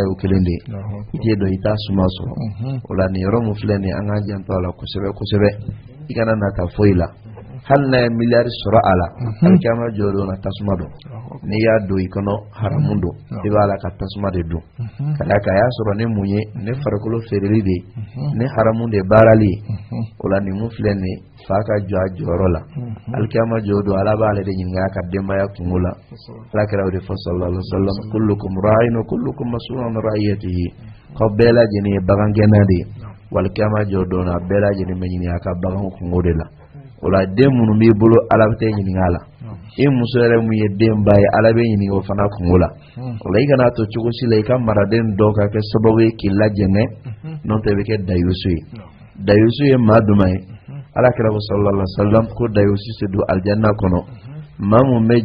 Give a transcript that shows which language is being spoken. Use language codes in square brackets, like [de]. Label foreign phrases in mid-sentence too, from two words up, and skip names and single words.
[bm] o kelen de i t'e dɔn i t'a suma sɔrɔ o la nin yɔrɔ mun filɛ nin an k'an janto a la kosɛbɛ kosɛbɛ i kana nata foyi la hali n'a ye miliyari sɔrɔ a la alikiyama jɔ don na tasuma don n'i y'a don i kɔnɔ haramu don i b'a la ka tasuma de don ka d'a kan a y'a sɔrɔ ne mun ye ne farikolo feereli de ne haramu de baarali o la nin mun filɛ nin fa ka jɔ a jɔyɔrɔ la alikiyama jɔ don Ala b'ale de ɲininka a ka denbaya kungo la Alakira o de fɔ [ar] صلى الله عليه وسلم كلكم راع وكلكم مسؤول عن رعيته [bm] k'aw bɛɛ lajɛlen ye bagangɛnna de ye wa alikiyama jɔ don na bɛɛ lajɛlen bɛ ɲininka a ka baganw kungo de la o la den minnu b'i bolo Ala bɛ t'e ɲininka a la i muso yɛrɛ mun ye den ba ye Ala bɛ ɲininka o fana kungo la o la i kana to cogo si la i ka maraden dɔw ka kɛ sababu ye k'i lajɛngɛ n'o tɛ i bɛ kɛ dayusu ye dayusu ye maa duman ye Alakira [ar] صلى الله عليه وسلم [bm] ko dayusu se don alijanna kɔnɔ maa mun bɛ